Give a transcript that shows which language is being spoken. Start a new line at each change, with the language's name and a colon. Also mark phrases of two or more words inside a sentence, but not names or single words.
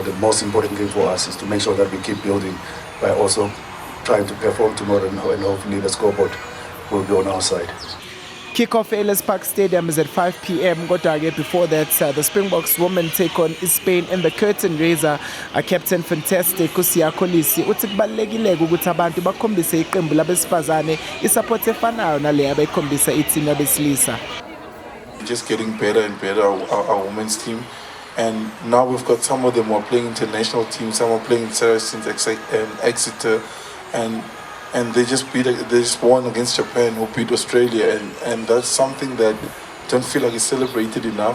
English: The most important thing for us is to make sure that we keep building by also trying to perform tomorrow, and hopefully the scoreboard will be on our side. Kick-off at Ellis Park Stadium is at 5 p.m. Before that, the Springboks women take on Spain in the curtain raiser.
Zulu: Captain Fantastic Kusiya Kolisi uthi kubalulekile ukuthi abantu bakhombise iqembu labesifazane isupport efanayo naleyo abekhombisa iteam yabesilisa.
English: Just getting better and better, our women's team, and now we've got some of them who are playing international teams, some are playing Saracens and Exeter, and they just won against Japan, who beat Australia, and that's something that don't feel like it's celebrated enough.